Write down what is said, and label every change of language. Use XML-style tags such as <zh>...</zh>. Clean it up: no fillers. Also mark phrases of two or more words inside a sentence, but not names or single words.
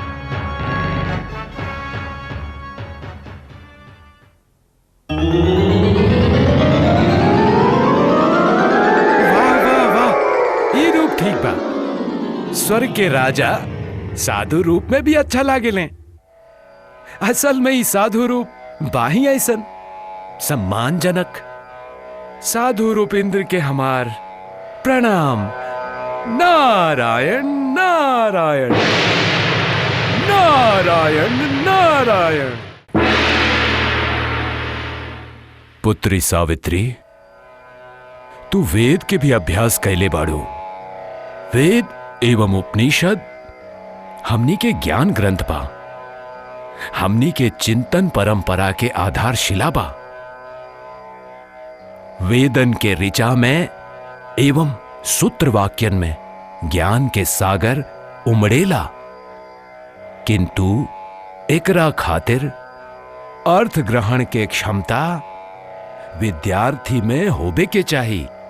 <bho>वाह वाह वाह, ये रूप ठीक बा। स्वर्ग के राजा साधु रूप में भी अच्छा लागेले। असल में ही साधु रूप बाही ऐसन सम्मानजनक। साधु रूप इंद्र के हमार प्रणाम। नारायण नारायण नारायण नारायण। पुत्री सावित्री, तू वेद के भी अभ्यास कैले बाड़ू। वेद एवं उपनिषद हमनी के ज्ञान ग्रंथ बा, हमनी के चिंतन परंपरा के आधारशिला बा। वेदन के ऋचा में एवं सूत्र वाक्यन में ज्ञान के सागर उमड़ेला, किंतु एकरा खातिर अर्थ ग्रहण के क्षमता विद्यार्थी में होबे के चाहिए।</bho>